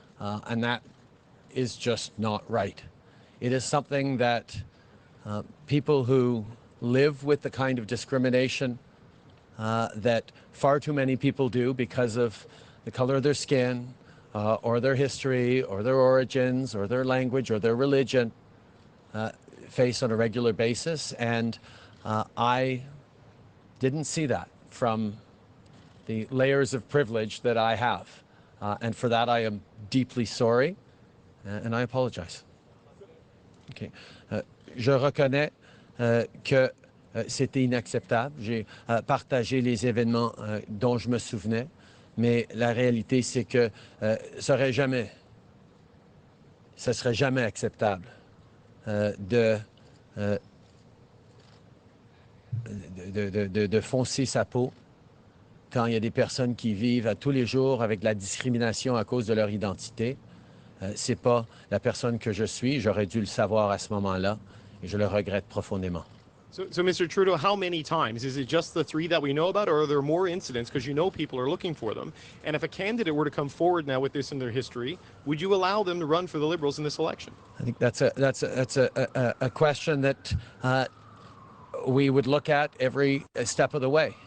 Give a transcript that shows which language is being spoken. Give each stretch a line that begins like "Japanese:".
English: And that is just not right. It is something that people who live with the kind of discrimination that far too many people do because of the color of their skin, or their history, or their origins, or their language, or their religion, face on a regular basis. And I didn't see that from the layers of privilege that I have. And for that, I am deeply sorry, and I apologize. Okay.
French: Je reconnais que c'était inacceptable. J'ai partagé les événements dont je me souvenais, mais la réalité, c'est que ce serait jamais acceptable de foncer sa peau quand il y a des personnes qui vivent à tous les jours avec de la discrimination à cause de leur identité. C'est pas la personne que je suis. J'aurais dû le savoir à ce moment-là et je le regrette profondément.
English: So, Mr. Trudeau, how many times? Is it just the three that we know about, or are there more incidents? Because you know people are looking for them. And if a candidate were to come forward now with this in their history, would you allow them to run for the Liberals in this election? I think that's a question that we would look at every step of the way.